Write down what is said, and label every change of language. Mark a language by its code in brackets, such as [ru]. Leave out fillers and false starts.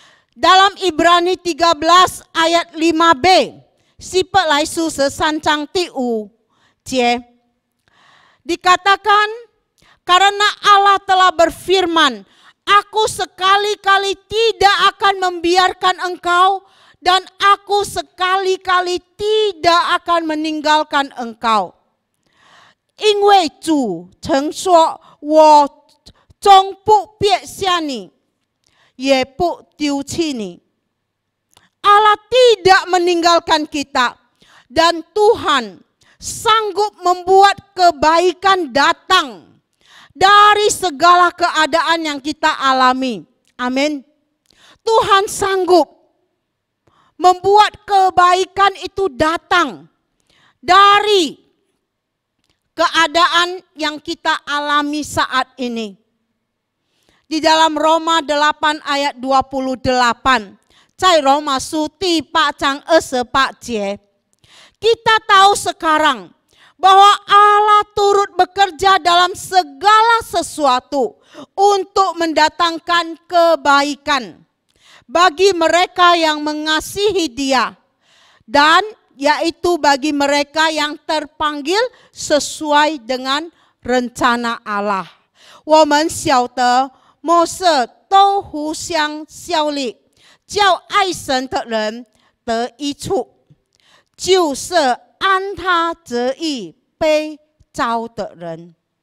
[id] Dalam Ibrani 13 ayat 5b, sifat laisu sesancang tiu cie, dikatakan, karena Allah telah berfirman, aku sekali-kali tidak akan membiarkan engkau, dan aku sekali-kali tidak akan meninggalkan engkau. [zh] 因为主曾说，我终不撇下你，也不丢弃你. [id] Allah tidak meninggalkan kita, dan Tuhan sanggup membuat kebaikan datang dari segala keadaan yang kita alami. Amin. Tuhan sanggup membuat kebaikan itu datang dari keadaan yang kita alami saat ini. Di dalam Roma 8 ayat 28, Cai Roma Suti Pak Cang Pak Cie, kita tahu sekarang bahwa Allah turut bekerja dalam segala sesuatu untuk mendatangkan kebaikan bagi mereka yang mengasihi Dia, dan yaitu bagi mereka yang terpanggil sesuai dengan rencana Allah. [zh] 我们晓得末世都互相效力，叫爱神的人得益处，就是按他旨意被召的人.